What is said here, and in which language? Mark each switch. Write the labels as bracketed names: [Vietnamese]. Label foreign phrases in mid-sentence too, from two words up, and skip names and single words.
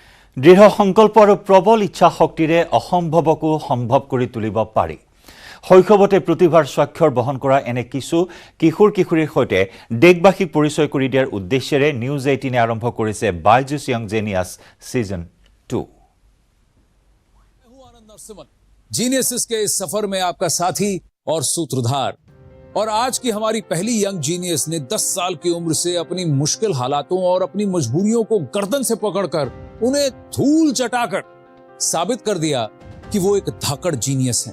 [Assamese] দৃঢ় সংকল্প আৰু প্ৰবল ইচ্ছা শক্তিৰে অসম্ভৱকো সম্ভৱ কৰি তুলিব পাৰি শৈশৱতে প্ৰতিভাৰ স্বাক্ষৰ বহন কৰা এনে কিছু কিশোৰ কিশোৰীৰ সৈতে দেশবাসীক পৰিচয় কৰি দিয়াৰ উদ্দেশ্যেৰে নিউজ 18 আৰম্ভ কৰিছে বাইজুছ য়ং জেনিয়াছ সিজন 2 [Hindi] जीनियस के इस सफर में आपका साथी और सूत्रधार और आज की हमारी पहली [English] young genius [Hindi] ने 10 साल की उम्र से अपनी मुश्किल हालातों और अपनी मजबूरियों को गर्दन से पकड़कर उन्हें धूल चटाकर साबित कर दिया कि वो एक धाकड़ जीनियस है।